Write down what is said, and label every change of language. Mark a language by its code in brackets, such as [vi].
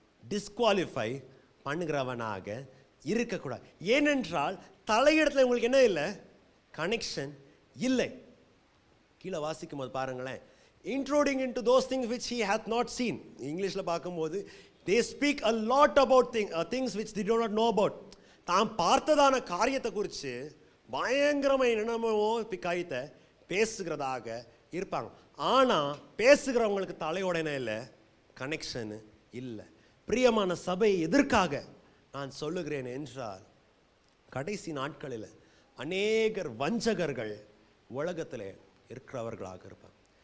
[ta] Disqualify பண்ணுகிறவனாக இருக்கக்கூடாது. ஏனென்றால் தலையிடத்தில் உங்களுக்கு என்ன இல்லை? கனெக்ஷன் இல்லை. கீழே வாசிக்கும் போது பாருங்களேன். [en] Intruding into those things which he had not seen. [ta] இங்கிலீஷில் பார்க்கும்போது [en] they speak a lot about things which they do not know about. [ta] தாம் பார்த்ததான காரியத்தை குறித்து பயங்கரமாக என்னமோ காரியத்தை பேசுகிறதாக இருப்பாங்க. ஆனால் பேசுகிறவங்களுக்கு தலையோட என்ன இல்லை? கனெக்ஷனு இல்லை. பிரியமான சபை, எதற்காக நான் சொல்லுகிறேன் என்றால், கடைசி நாட்களில் அநேகர் வஞ்சகர்கள் உலகத்தில் இருக்கிறவர்களாக இருப்பாங்க.